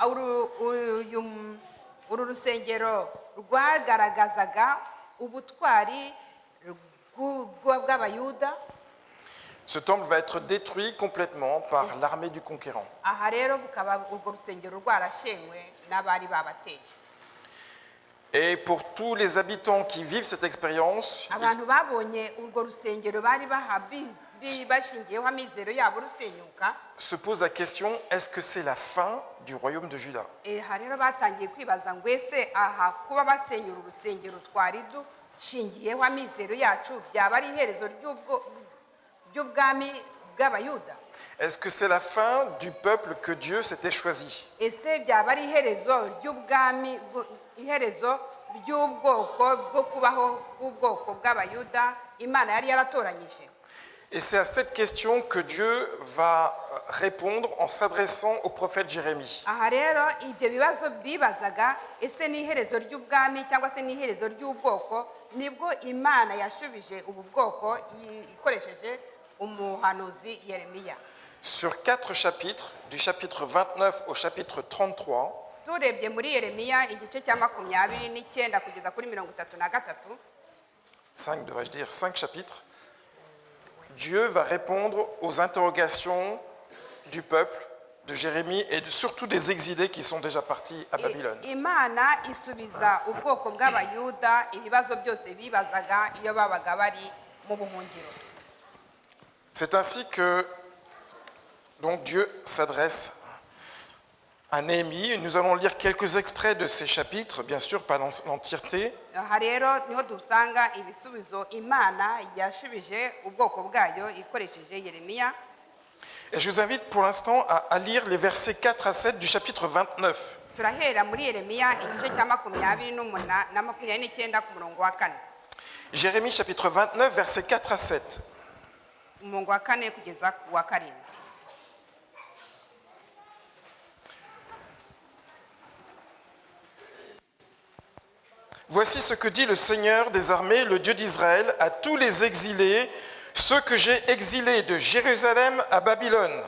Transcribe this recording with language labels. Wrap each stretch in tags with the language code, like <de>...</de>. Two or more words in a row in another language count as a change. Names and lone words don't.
<rw>uru rusengero rwagaragazaga ubutwari bw'abayuda.</rw> <fr>ce temple va être détruit complètement par l'armée du conquérant.</fr> <rw>Aha rero bukaba urwo rusengero rwarashenywe n'abari babateye.</rw> <fr>Et pour tous les habitants qui vivent cette expérience,</fr> <rw>Abantu babonye urwo rusengero bari bashingiyeho amizero yabo rusenyuka.</rw> <fr>se pose la question, est-ce que c'est la fin du royaume de Juda?</fr> <rw>Aha rero batangiye kwibaza ngo ese aha kuba basenyura urusengero twari dushingiyeho amizero yacu byaba ari iherezo ry'ubwami bw'abayuda?</rw> <fr>Est-ce que c'est la fin du peuple que Dieu s'était choisi?</fr> <rw>Ese byaba ari iherezo ry'ubwami, iherezo ry'ubwoko bwo kubaho bw'ubwoko bw'abayuda Imana yari yaratoranyije?</rw> <fr>Et c'est à cette question que Dieu va répondre en s'adressant au prophète Jérémie.</fr> <rw>Aha rero ibyo bibazo bibazaga, ese ni iherezo ry'ubwami cyangwa se ni iherezo ry'ubwoko, nibwo Imana yashubije ubu bwoko ikoresheje umuhanuzi Yeremiya.</rw> <fr>Sur 4 chapitres, du chapitre 29 au chapitre 33,</fr> <rw>Turebye muri Yeremiya igice cya 29 kugeza kuri 33,</rw> <fr>5 devrais-je dire, 5 chapitres, Dieu va répondre aux interrogations du peuple, de Jérémie et surtout des exilés qui sont déjà partis à Babylone.</fr> <rw>Imana isubiza ubwoko bw'abayuda ibibazo byose bibazaga iyo babaga bari mu buhungiro.</rw> <fr>C'est ainsi que donc Dieu s'adresse à Néhémie. Nous allons lire quelques extraits de ces chapitres, bien sûr pas dans l'entièreté.</fr> <rw>Aha rero niho dusanga ibisubizo Imana yashubije ubwoko bwayo ikoresheje Yeremiya.</rw> <fr>Et je vous invite pour l'instant à lire les versets 4 à 7 du chapitre 29.</fr> <rw>Turahera muri Yeremiya igice cya 28 na 29 ku murongo wa 4.</rw> <fr>Jérémie chapitre 29, versets 4 à 7.</fr> <rw>Umurongo wa 4 kugeza ku wa 7.</rw> <fr>Voici ce que dit le Seigneur des armées, le Dieu d'Israël, à tous les exilés, ceux que j'ai exilés de Jérusalem à Babylone.</fr>